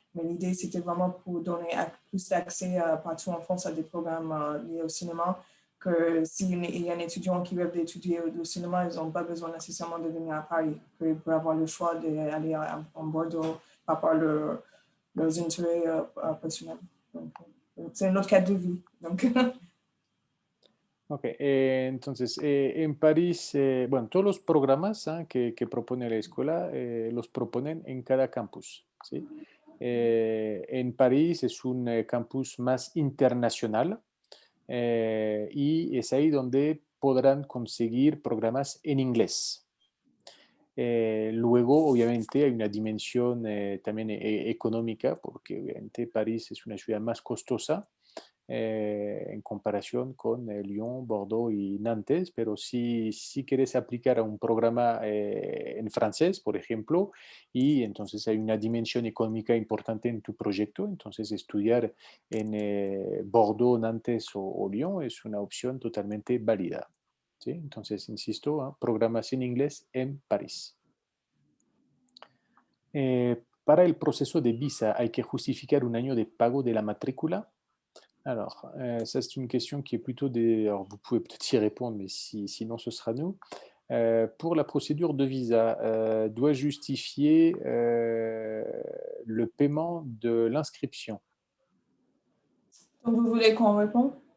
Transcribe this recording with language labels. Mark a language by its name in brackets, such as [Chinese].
[French] Mais l'idée, c'était vraiment pour donner plus d'accès partout en France à des programmes liés au cinéma, que s'il y a un étudiant qui veut étudier le cinéma, ils n'ont pas besoin nécessairement de venir à Paris, qu'ils peuvent avoir le choix d'aller en Bordeaux par rapport à leurs intérêts personnels. C'est un autre cas de vie. Donc. [Spanish] Ok, entonces en París, bueno, todos los programas que propone la escuela los proponen en cada campus, ¿sí? En París es un campus más internacional y es ahí donde podrán conseguir programas en inglés. Luego, obviamente, hay una dimensión también económica, porque obviamente París es una ciudad más costosa en comparación con Lyon, Bordeaux y Nantes, pero si quieres aplicar a un programa en francés, por ejemplo, y entonces hay una dimensión económica importante en tu proyecto, entonces estudiar en Bordeaux, Nantes o Lyon es una opción totalmente válida. ¿Sí? Entonces, insisto, programas en inglés en París. Para el proceso de visa, ¿hay que justificar un año de pago de la matrícula? [French] Alors, ça c'est une question qui est plutôt des... Alors, vous pouvez peut-être y répondre, mais sinon ce sera nous. Pour la procédure de visa, doit justifier le paiement de l'inscription. Donc, vous voulez qu'on réponde?